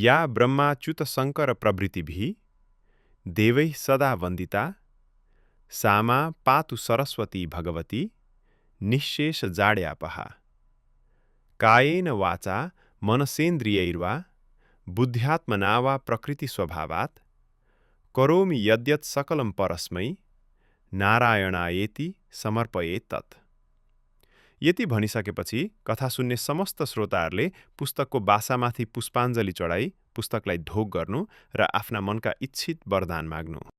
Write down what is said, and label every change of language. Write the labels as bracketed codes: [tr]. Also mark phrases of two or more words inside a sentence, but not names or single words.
[sa] ब्रह्माच्युत शङ्कर प्रभृतिभिः देवैः सदा वन्दिता सामा पातु सरस्वती भगवती निःशेष जाड्यापहा कायेन वाचा मनसेन्द्रियैर्वा बुद्ध्यात्मना वा प्रकृतिस्वभावात् करोमि यद्यत् सकलं परस्मै नारायणायेति समर्पयेत् तत्। [ne] यति भनिसकेपछि कथा सुन्ने समस्त श्रोताहरूले पुस्तकको बासामाथि पुष्पाञ्जली चढाई पुस्तकलाई ढोग गर्नु र आफ्ना मनका इच्छित वरदान माग्नु।